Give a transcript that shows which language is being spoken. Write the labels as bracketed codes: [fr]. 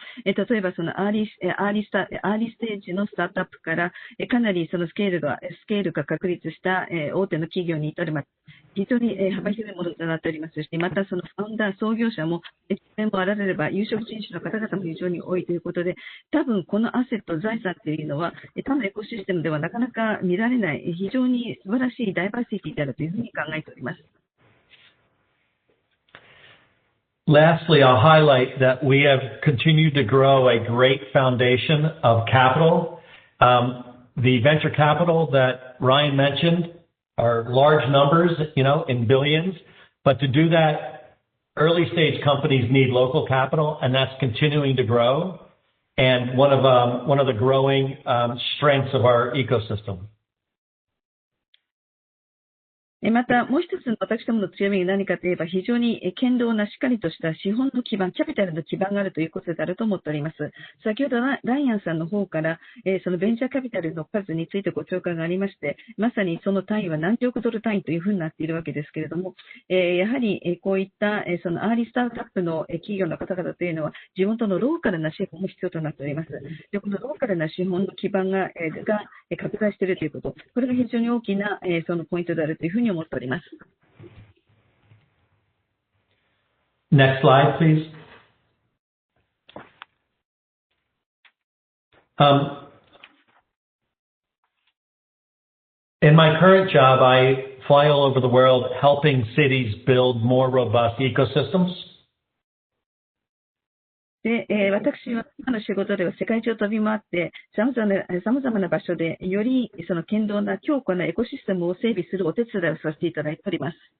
[ja] 例えばそのアーリーステージのスタートアップからかなりそのスケールが確立した大手の企業に至るまで非常に幅広いものとなっておりますし、またそのファウンダー、創業者も実践もあられれば有色人種の方々も非常に多いということで、多分このアセット、財産というのは他のエコシステムではなかなか見られない非常に素晴らしいダイバーシティであるというふうに考えております。 [en] Lastly, I'll highlight that we have continued to grow a great foundation of capital. The venture capital that Ryan mentioned are large numbers, in billions. But to do that, early stage companies need local capital, and that's continuing to grow. And one of the growing strengths of our ecosystem. [ja] また、もう一つの私どもの強みが何かといえば、非常に堅牢なしっかりとした資本の基盤、キャピタルの基盤があるということであると思っております。先ほどライアンさんの方から、そのベンチャーキャピタルの数についてご紹介がありまして、まさにその単位は何十億ドル単位というふうになっているわけですけれども、やはりこういったそのアーリースタートアップの企業の方々というのは、地元のローカルな資本も必要となっております。で、このローカルな資本の基盤が拡大しているということ、これが非常に大きなそのポイントであるというふうに思っております。 [en] Next slide, please. In my current job, I fly all over the world helping cities build more robust ecosystems. [ja] で、私は今の仕事では世界中を飛び回って、様々な場所でよりその堅牢な強固なエコシステムを整備するお手伝いをさせていただいております。